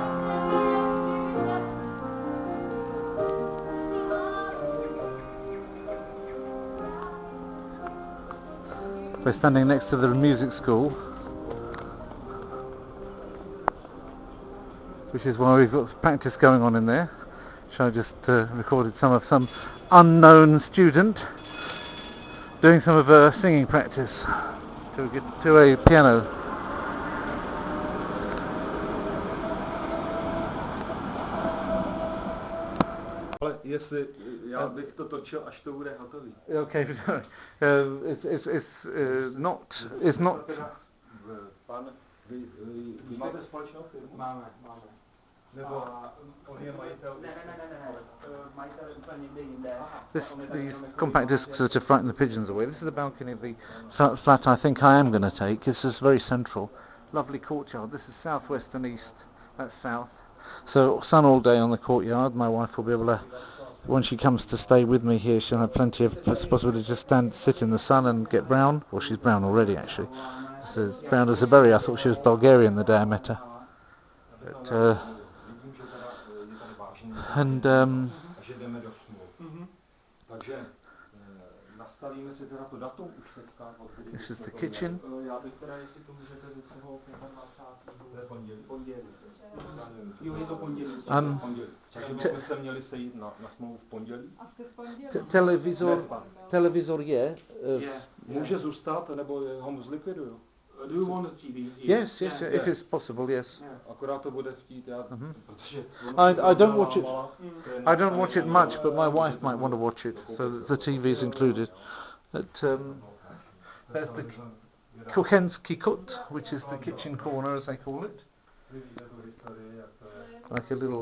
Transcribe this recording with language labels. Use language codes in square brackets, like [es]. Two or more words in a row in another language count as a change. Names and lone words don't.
[en] We're standing next to the music school, which is why we've got practice going on in there. Which I just recorded some unknown student doing some of her singing practice to a piano. [cs] Ale jestli já bych to točil, až to bude hotový. [en] Okay, it's not. [cs] Pan, vy máte společnou firmu? Máme. Nebo on je majitel? Ne. Majitel je úplně někde jinde. [en] These compact discs are to frighten the pigeons away. This is the balcony of the flat I think I am going to take. This is very central. Lovely courtyard. This is southwest and east. That's south. So sun all day on the courtyard. My wife will be able to, when she comes to stay with me here, she'll have plenty of possibility to sit in the sun and get brown. Well, she's brown already actually. She's as brown as a berry. I thought she was Bulgarian the day I met her. But, and [cs] Že jdeme do smluv. Takže nastavíme si teda to datum už teďka. [en] This is the kitchen. [cs] Já bych teda, jestli to můžete do toho 25. To je pondělí. Jo, je to pondělí. Takže bychom se měli sejít na smlouvu v pondělí. Asi v pondělí. Televizor je. Může zůstat, nebo ho mu zlikviduju. [en] Do you want a TV? Yes, if it's possible, yes. [cs] Akorát to bude chtít, protože [en] I don't watch it. I don't watch it much, but my wife might want to watch it, so the TV is included. But there's the [cs] kuchenski kut, [en] which is the kitchen corner, as they call it. Like a little.